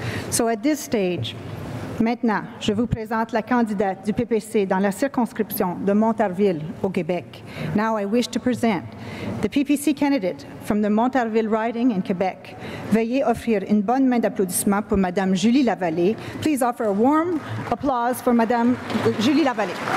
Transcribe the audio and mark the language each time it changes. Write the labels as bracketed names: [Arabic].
[English] So at this stage, [French] maintenant, je vous présente la candidate du PPC dans la circonscription de Montarville au Québec. [English] Now I wish to present the PPC candidate from the Montarville riding in Quebec. [French] Veuillez offrir une bonne main d'applaudissement pour Madame Julie Lavallée. [English] Please offer a warm applause for Madame Julie Lavallée.